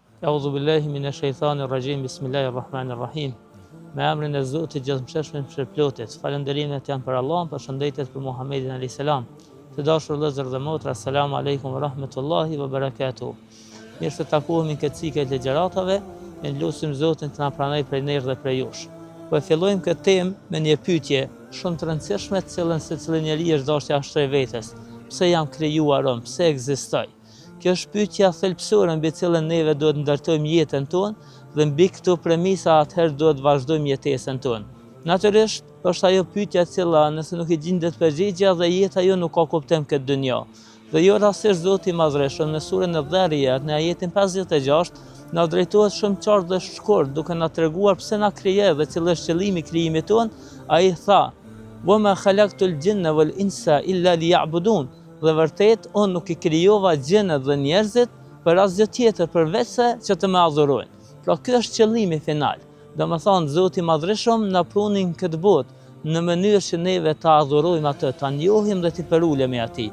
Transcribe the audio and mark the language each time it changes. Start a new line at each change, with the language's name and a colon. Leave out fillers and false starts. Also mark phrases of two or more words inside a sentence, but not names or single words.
Arabic: أعوذ بالله من الشيطان الرجيم. بسم الله الرحمن الرحيم.
Albanian: Me emrin e Zotit gjithëmshëshëm shpërplotit. Falënderimet janë për Allahun, përshëndetjet për Muhammedin
Arabic: عليه السلام.
Albanian: Të dashur vëllezër dhe motra,
Arabic: السلام عليكم ورحمة الله وبركاته.
Albanian: Mirë se takohemi këtë cikël të ligjëratave, ne lutim Zotin të na pranojë prej nesh dhe prej jush. Po e fillojmë këtë temë me një pyetje shumë të rëndësishme, të cilën secili njeri është dashur ta shtrojë vetes. Pse jam krijuar unë? Pse ekzistoj? Kjo është pyetja thelbësore mbi cilën neve duhet ndërtojmë jetën tonë dhe mbi këto premisa atëherë duhet vazhdojmë jetesën tonë. Natyrisht, është ajo pyetja e cila nëse nuk i gjendet përgjigje dhe jeta jo nuk ka kuptim këtë dynjë. Dhe jo rastësisht Zoti i Madhreshëm në surën Dhariyat në ajetin 56 na drejtohet shumë qartë dhe shkurt duke na treguar pse na krijoi dhe cili është qëllimi i krijimit tonë. Ai tha:
Arabic: "وما خلقت الجن والإنس إلا ليعبدون."
Albanian: Dhe vërtet, unë nuk i krijova gjinët dhe njerëzit për asgjë tjetër përveç se që të më adhurojnë. Pra ky është qëllimi final. Domethënë Zoti i Madhreshëm na prunin këtë botë në mënyrë që neve ta adhurojmë atë, ta njohim dhe t'i përulemi atij.